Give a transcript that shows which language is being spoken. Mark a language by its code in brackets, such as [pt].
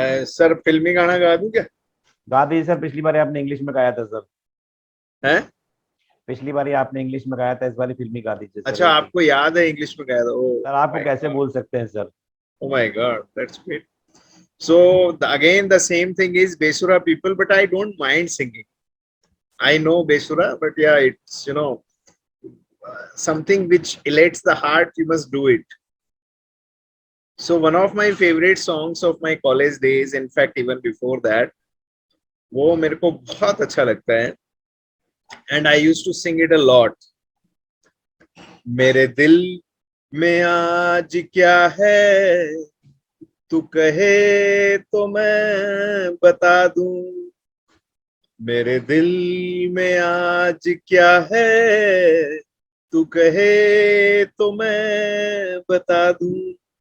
[hi] Sir फिल्मी गाना गा दूं क्या? गा दीजिए सर. पिछली बार आपने इंग्लिश में गाया था सर. हैं? पिछली बार आपने इंग्लिश में गाया था, इस बार फिल्मी गा दीजिए सर. अच्छा, आपको याद है इंग्लिश में गाया था? सर आपको कैसे भूल सकते हैं sir. [en] Oh my God, that's great. So again, the same thing is Besura people, but I don't mind singing. I know Besura, but yeah, it's, you know, something which elates the heart. You must do it. So one of my favorite songs of my college days, in fact, even before that, [hi] वो मेरे को बहुत अच्छा लगता है, [en] and I used to sing it a lot. [hi] मेरे दिल में आज क्या है, तू कहे तो मैं बता दूं. मेरे दिल में आज क्या है, तू कहे तो मैं बता दूं.